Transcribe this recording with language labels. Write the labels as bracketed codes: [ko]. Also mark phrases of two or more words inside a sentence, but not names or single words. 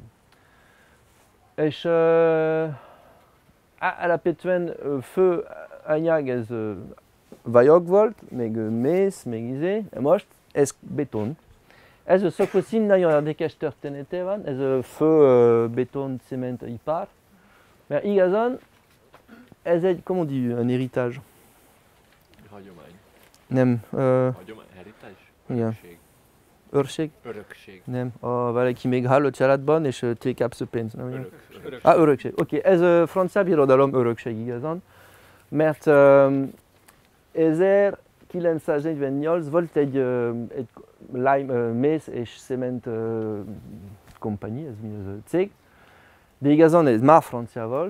[hu] És alapvetően fő anyag ez vajag volt, meg mész, meg most ez beton. Ez a Szokoszin nagyon érdekes története van, ez a fő beton-cement ipar, mert igazán ez egy, [fr] comment on dit, un héritage. [hu] Hagyomány. Nem. Hagyomány? Heritage? Örökség. Őrség? Örökség. Nem. Valaki még hal a családban, és te kapsz a pénzt. Örökség. Örökség. Oké, ez a francia birodalom örökség igazán, mert 1948 volt egy mész és cement kompani, ez mi az a cég, de igazán ez már francia volt.